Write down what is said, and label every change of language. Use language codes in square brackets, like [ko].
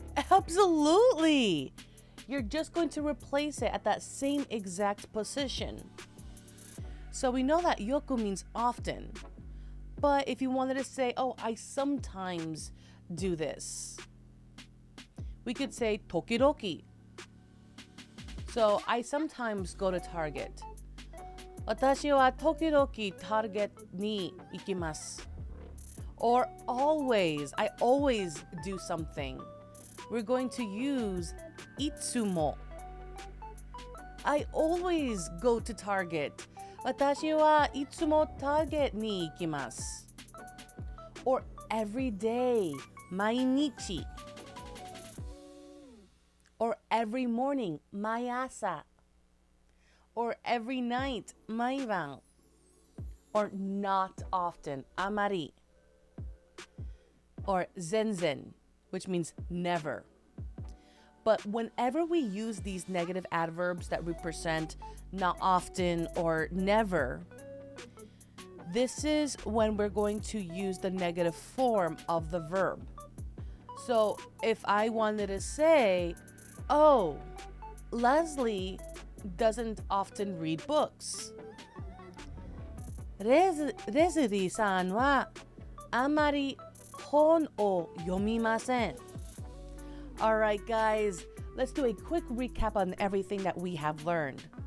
[en] Absolutely! You're just going to replace it at that same exact position. So we know that yoku means often. But if you wanted to say, oh, I sometimes do this, we could say tokidoki. So I sometimes go to Target. [ja] 私は時々 Target に行きます. [en] Or always, I always do something. We're going to use いつも. I always go to Target. [ja] 私はいつも Target に行きます. [en] Or every day, 毎日. Or every morning, 毎朝. Or every night, 毎晩. Or not often, あまり. or zenzen, which means never. But whenever we use these negative adverbs that represent not often or never, this is when we're going to use the negative form of the verb. So if I wanted to say, oh, Leslie doesn't often read books. [ja] レズリーさんはあまり本を読みません。 [en] Alright guys, let's do a quick recap on everything that we have learned.